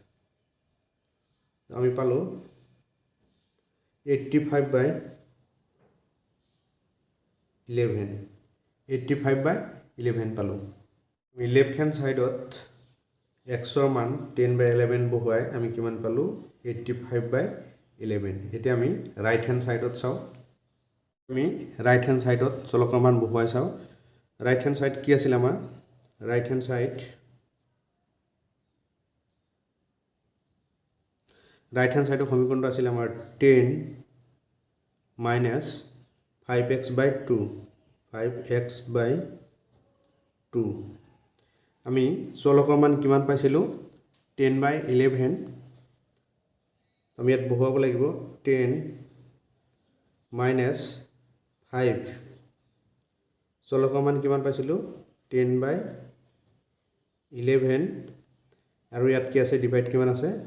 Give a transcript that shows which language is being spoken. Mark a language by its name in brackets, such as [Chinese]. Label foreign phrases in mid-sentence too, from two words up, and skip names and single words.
[Assamese] আমি পালো 85 by 11 85 by 11 পালো আমি [English] left hand side [Assamese] x ৰ মান 10 by 11 বহুৱাই আমি কিমান পালো 85 by 11 এতিয়া আমি [English] right hand side [Assamese] চাও আমি [English] right hand side [Assamese] চলকৰ মান বহুৱাই চাও [English] right hand side [Assamese] কি আছিল আমাৰ [English] right hand side right hand side of [Assamese] সমীকৰণটো আছিল আমাৰ 10 minus 5x by 2 5x by 2 আমি চলকৰ মান কিমান পাইছিলো 10 by 11 আমি ইয়াত বহুৱাব লাগিব 10 minus 5 চলকৰ মান কিমান পাইছিলো 10 by 11 আৰু ইয়াত কি আছে ডিভাইড কিমান আছে